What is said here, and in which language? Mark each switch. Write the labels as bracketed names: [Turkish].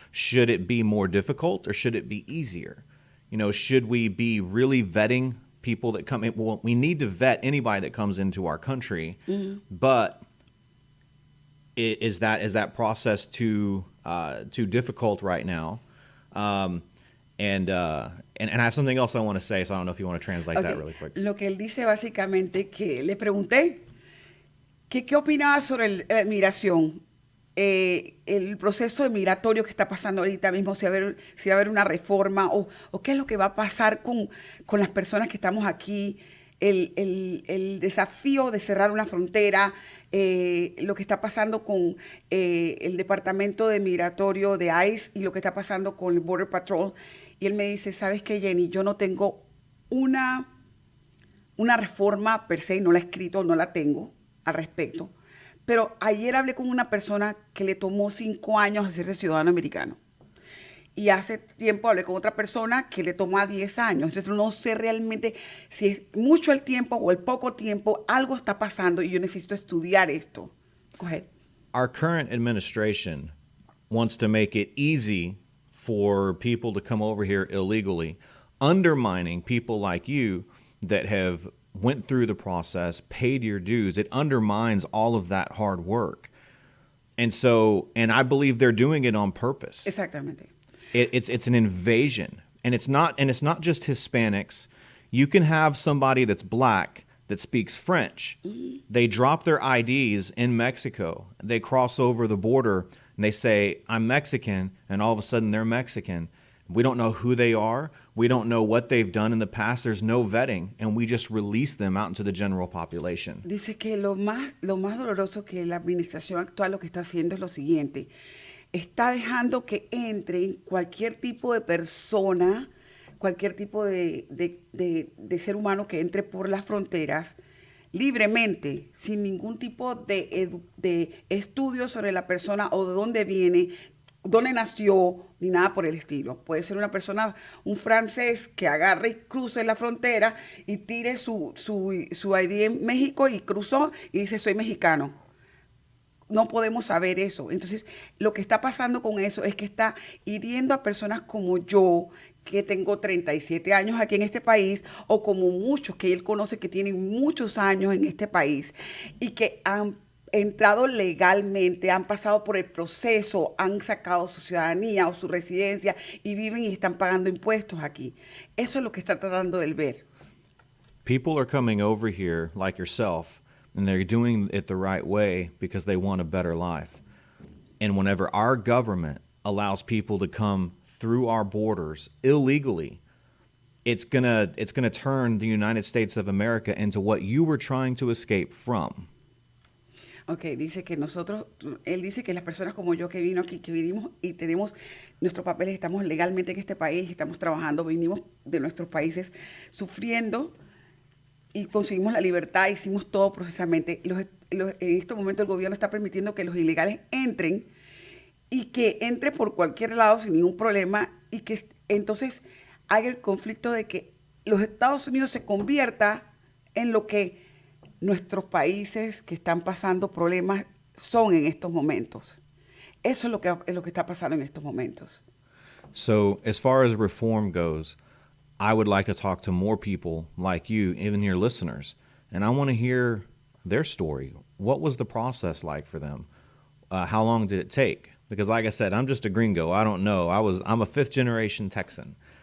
[English] Should it be more difficult, or should it be easier? Should we be really vetting people that come in? Well, we need to vet anybody that comes into our country, but is that process too difficult right now? And I have something else I want to say, so I don't know if you want to translate that really quick. [Spanish] Lo que él dice básicamente, que le pregunté que qué opinaba sobre la migración, el proceso migratorio que está pasando ahorita mismo, si va a haber una reforma, o qué es lo que va a pasar con las personas que estamos aquí, el desafío de cerrar una frontera, lo que está pasando con el Departamento de Migratorio de ICE y lo que está pasando con el Border Patrol. Y él me dice, ¿sabes qué, Jenny? Yo no tengo una reforma per se, no la he escrito, no la tengo al respecto. Pero ayer hablé con una persona que le tomó 5 años hacerse ciudadano americano. Y hace tiempo hablé con otra persona que le tomó 10 años. Entonces no sé realmente si es mucho el tiempo o el poco tiempo. Algo está pasando y yo necesito estudiar esto. [English] Go ahead. Our current administration wants to make it easy for people to come over here illegally, undermining people like you that have went through the process, paid your dues. It undermines all of that hard work. And I believe they're doing it on purpose. [Spanish] Exactamente. [English] It's an invasion. And it's not just Hispanics. You can have somebody that's black that speaks French. They drop their IDs in Mexico. They cross over the border and they say, I'm Mexican, and all of a sudden they're Mexican. We don't know who they are. We don't know what they've done in the past. There's no vetting, and we just release them out into the general population. [Spanish] Dice que lo más doloroso que la administración actual lo que está haciendo es lo siguiente. Está dejando que entre cualquier tipo de persona, cualquier tipo de ser humano que entre por las fronteras libremente, sin ningún tipo de estudio sobre la persona o de dónde viene, dónde nació, ni nada por el estilo. Puede ser una persona, un francés que agarre y cruce la frontera y tire su ID en México y cruzó y dice soy mexicano. No podemos saber eso. Entonces, lo que está pasando con eso es que está hiriendo a personas como yo, que tengo 37 años aquí en este país, o como muchos que él conoce que tienen muchos años en este país y que han entrado legalmente, han pasado por el proceso, han sacado su ciudadanía o su residencia y viven y están pagando impuestos aquí. Eso es lo que está tratando de ver. [English] People are coming over here like yourself, and they're doing it the right way because they want a better life. And whenever our government allows people to come through our borders illegally, it's gonna turn the United States of America into what you were trying to escape from. [Spanish] Ok, dice que él dice que las personas como yo que vino aquí, que vivimos y tenemos nuestros papeles, estamos legalmente en este país, estamos trabajando, vinimos de nuestros países sufriendo y conseguimos la libertad, hicimos todo procesamente. En este momento el gobierno está permitiendo que los ilegales entren y que entre por cualquier lado sin ningún problema y que entonces haga el conflicto de que los Estados Unidos se convierta en lo que nuestros países que están pasando problemas son en estos momentos. Eso es lo que está pasando en estos momentos. [English] So as far as reform goes, I would like to talk to more people like you, even your listeners, and I want to hear their story. What was the process like for them? How long did it take? Because like I said, I'm just a gringo. I don't know. I'm a fifth generation Texan.